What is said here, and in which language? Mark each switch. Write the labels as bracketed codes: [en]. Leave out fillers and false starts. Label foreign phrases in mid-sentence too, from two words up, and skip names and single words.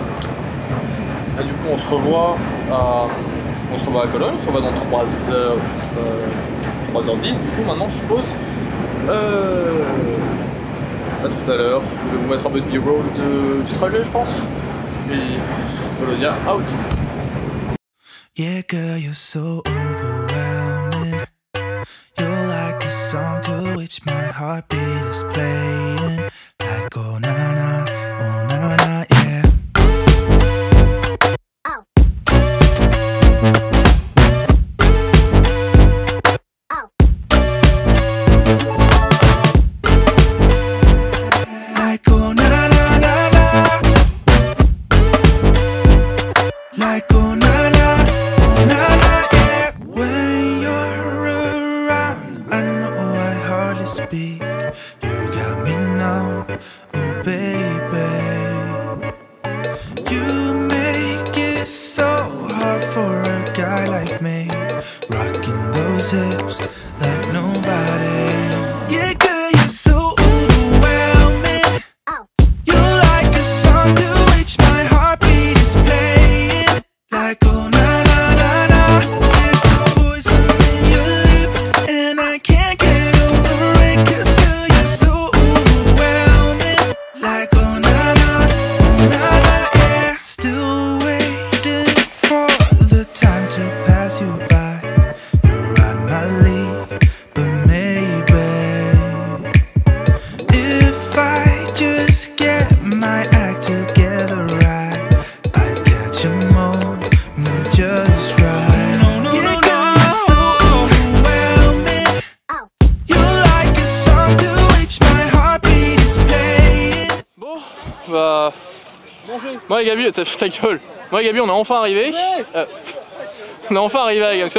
[fr] Ah, du coup on se revoit à Cologne, on se revoit dans 3h10 du coup maintenant je suppose. À tout à l'heure, je vais vous mettre un peu de b-roll du trajet je pense. Puis Volodia out. [en] Yeah, girl, you're so overwhelming. You're like a song to which my heartbeat is playing. Like, oh na na, yeah. Oh. Oh. Like, oh na na na na. Like, oh na na. Speak, you got me now, oh baby. You make it so hard for a guy like me, rocking those hips like nobody. Yeah, girl, you're so overwhelming. You're like a song to which my heartbeat is playing. Like, oh na na na na. There's a poison in your lip, and I can't get. Cause girl, you're so overwhelming. Like, oh na na, yeah. Still waiting for the time to pass you by. You're out of my league, but maybe if I just get my act together right, I'd catch a moment just right. Bah... [fr] Moi et Gabi, ta gueule. Moi et Gabi, on est enfin arrivé. On est enfin arrivé à Gamescom.